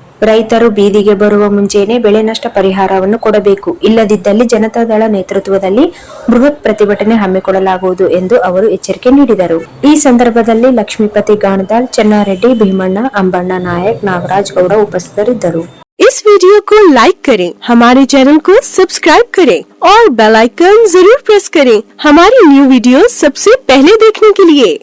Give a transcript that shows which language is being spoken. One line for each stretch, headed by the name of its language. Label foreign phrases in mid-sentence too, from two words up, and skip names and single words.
Kannada: ರೈತರು ಬೀದಿಗೆ ಬರುವ ಮುಂಚೆನೇ ಬೆಳೆ ನಷ್ಟ ಪರಿಹಾರವನ್ನು ಕೊಡಬೇಕು, ಇಲ್ಲದಿದ್ದಲ್ಲಿ ಜನತಾದಳ ನೇತೃತ್ವದಲ್ಲಿ ಬೃಹತ್ ಪ್ರತಿಭಟನೆ ಹಮ್ಮಿಕೊಳ್ಳಲಾಗುವುದು ಎಂದು ಅವರು ಎಚ್ಚರಿಕೆ ನೀಡಿದರು. ಈ ಸಂದರ್ಭದಲ್ಲಿ ಲಕ್ಷ್ಮೀಪತಿ ಗಾಣದಾಳ್, ಚೆನ್ನಾರೆಡ್ಡಿ, ಭೀಮಣ್ಣ, ಅಂಬಣ್ಣ ನಾಯಕ್, ನಾಗರಾಜ್ ಗೌಡ ಉಪಸ್ಥಿತರಿದ್ದರು.
Hindi: इस वीडियो को लाइक करें, हमारे चैनल को सब्सक्राइब करें और
English: bell icon
Hindi: जरूर प्रेस करें हमारी
English: new video
Hindi: सबसे पहले देखने के लिए।